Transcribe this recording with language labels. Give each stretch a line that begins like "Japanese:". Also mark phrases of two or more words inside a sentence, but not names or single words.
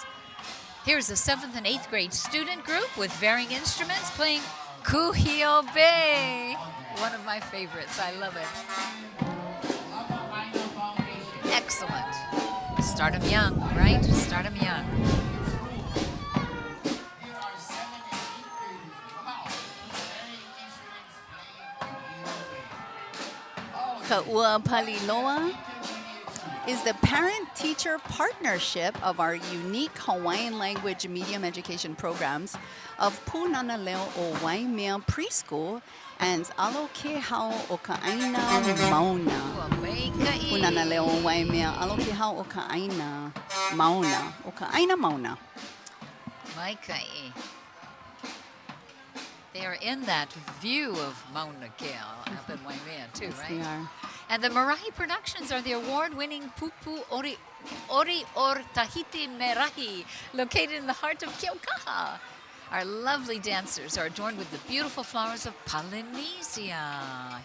English: Here's the 7th and 8th grade student group with varying instruments playing Kuhio Bay. One of my favorites. I love it. Excellent. Start 'em young, right? Start 'em young. Kaʻū Paliloa is the parent-teacher partnership of our unique Hawaiian language medium education programs of Punaluʻu o Waimea Preschool and Aloha o Kaʻaina Mauna. Punaluʻu o Waimea Aloha o Kaʻaina Mauna. O Kaʻaina Mauna. Maikai. They are in that view of Mauna Kea up in Waimea too, Yes, right? they are. And the Marahi Productions are the award-winning Pupu Ori or Tahiti Merahi, located in the heart of Keaukaha. Our lovely dancers are adorned with the beautiful flowers of Polynesia.